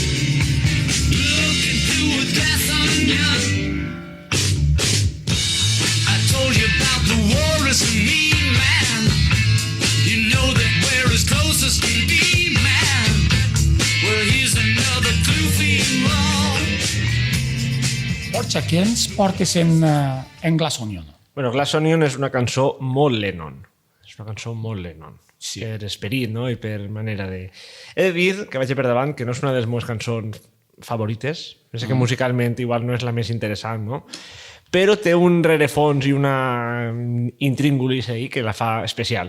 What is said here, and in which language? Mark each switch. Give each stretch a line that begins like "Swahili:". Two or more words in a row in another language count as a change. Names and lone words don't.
English: Look into a glass onion. I told you about the walrus and me, man. You know that we're as close as can be, man. Well, here's another clue for you all.
Catalan: Borja, què ens portes en Glass Onion? Bueno, Glass Onion és una cançó molt Lennon. És una cançó molt Lennon. Sí. Per esperit, no? I per manera de... He de dir que vaig per davant que no és una de les meves cançons favorites. Penso que musicalment igual no és la més interessant, no? Però té un rerefons i una intríngulis ahí que la fa especial.